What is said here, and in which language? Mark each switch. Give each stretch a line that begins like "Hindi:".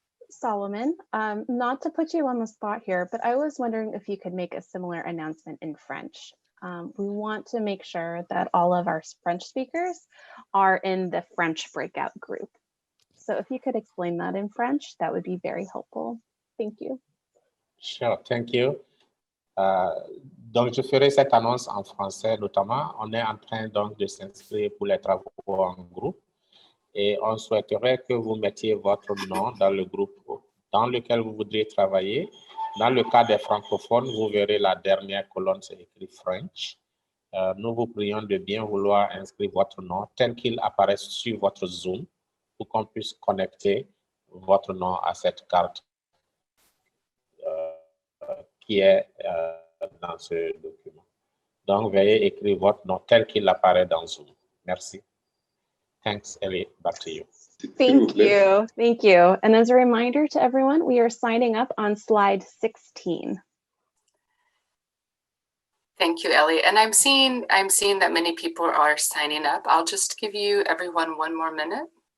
English: Solomon, not to put you on the spot here, but I was wondering if you could make a similar announcement in French. We want to make sure that all of our French speakers are in the French breakout group. So if you could explain that in French, that would be very helpful. Thank you. Sure, thank you.
French: Donc, je ferai cette annonce en français notamment. On est en train donc de s'inscrire pour les travaux en groupe et on souhaiterait que vous mettiez votre nom dans le groupe dans lequel vous voudriez travailler. Dans le cas des francophones, vous verrez la dernière colonne, c'est écrit French. Nous vous prions de bien vouloir inscrire votre nom tel qu'il apparaît sur votre Zoom pour qu'on puisse connecter votre nom à cette carte qui est dans ce document. Donc, veuillez écrire votre nom tel qu'il apparaît dans Zoom.
English: Merci. Thanks, Ellie. Back to you. Thank you. Thank you. And as a reminder to everyone, we are signing up on slide 16. Thank you, Ellie. And I'm seeing that many people are signing up. I'll just give you everyone one more minute.